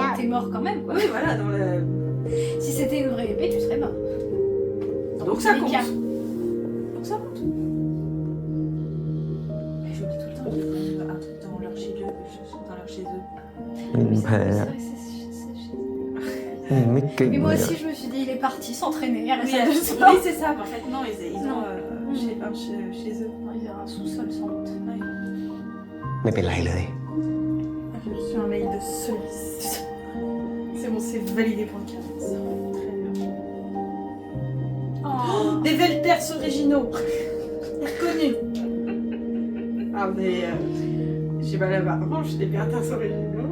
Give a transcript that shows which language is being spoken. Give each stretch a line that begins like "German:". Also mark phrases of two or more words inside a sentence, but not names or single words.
French: T'es mort quand même, quoi. Oui, voilà, dans le... Si c'était une vraie épée, tu serais mort. Donc ça tous les compte. cas. Donc ça compte. Mais j'oublie tout le temps un truc dans leur chez eux. Dans leur chez eux.
Thai: มันแพ้ ไม่เก่ง
French: Mais
Thai: เล
French: moi
Thai: ยอะ
French: aussi, je me suis dit, il est parti s'entraîner à la Oui, salle de sport. oui, c'est ça, mais en fait, non, ils Non. ont chez eux. Il y a un sous-sol sans doute.
Thai: ไม่เป็นไรเลย
French: J'ai reçu un mail de Solis. C'est bon, c'est validé pour le cas. Très bien. Oh, des Velters originaux. Reconnus. Ah, mais... j'ai pas la revanche, des Bertins originaux.